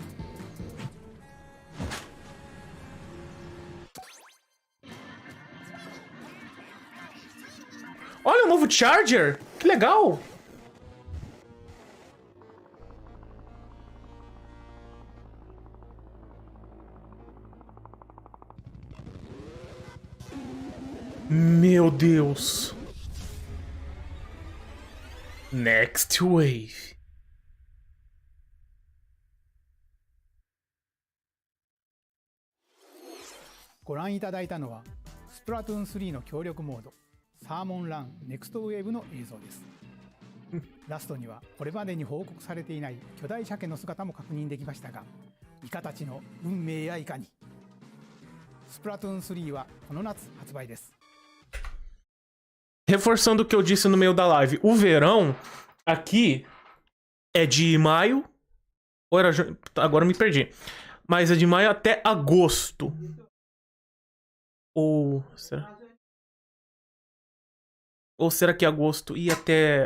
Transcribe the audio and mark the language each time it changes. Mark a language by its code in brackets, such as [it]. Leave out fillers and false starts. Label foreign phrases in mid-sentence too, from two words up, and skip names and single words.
[pt] Olha o novo Charger. Que legal. Meu Deus. Next Wave. [ja] ご覧いただいたのはスプラトゥーン3の協力モードサーモンランネクストウェーブの映像です。ラストにはこれまでに報告されていない巨大鮭の姿も確認できましたが、イカたちの運命やいかに。スプラトゥーン3はこの夏発売です。 [pt] Reforçando o que eu disse no meio da live, o verão aqui é de maio, ou era junho? Agora eu me perdi, mas é de maio até agosto. Ou será que agosto ia até...